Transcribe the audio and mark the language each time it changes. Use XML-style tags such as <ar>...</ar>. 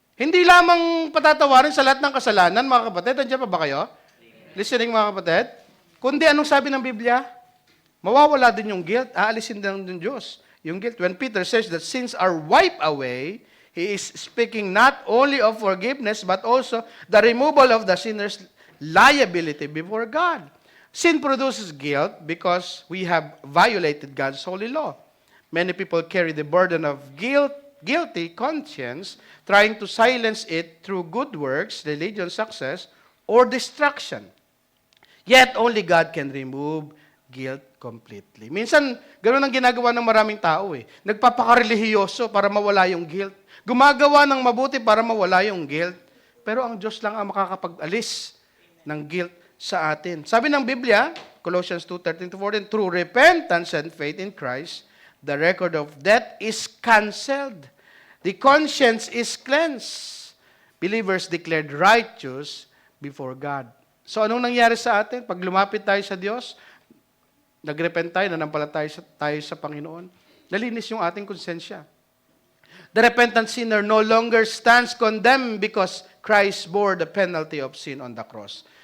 <tl>Hindi lamang patatawarin sa lahat ng kasalanan, mga kapatid. Nandiyan pa ba kayo?</tl> <en>Listening,</en> <tl>mga kapatid? Kundi anong sabi ng Biblia? Mawawala din yung guilt. Aalisin din ng Diyos yung guilt.</tl> <en>When Peter says that sins are wiped away, he is speaking not only of forgiveness, but also the removal of the sinner's liability before God. Sin produces guilt because we have violated God's holy law. Many people carry the burden of guilty conscience, trying to silence it through good works, religious success, or distraction. Yet, only God can remove guilt completely.</en> <tl>Minsan, ganoon ang ginagawa ng maraming tao eh. Nagpapakarelihiyoso para mawala yung guilt. Gumagawa ng mabuti para mawala yung guilt. Pero ang Diyos lang ang makakapag-alis ng guilt sa atin. Sabi ng Biblia,</tl> <en>Colossians 2:13-14, through repentance and faith in Christ, the record of death is canceled. The conscience is cleansed. Believers declared righteous before God.</en> <tl>So anong nangyari sa atin? Pag lumapit tayo sa Diyos, nagrepent tayo, nanampalataya tayo sa Panginoon, nalinis yung ating konsensya.</tl> <en>The repentant sinner no longer stands condemned because Christ bore the penalty of sin on the cross.</en>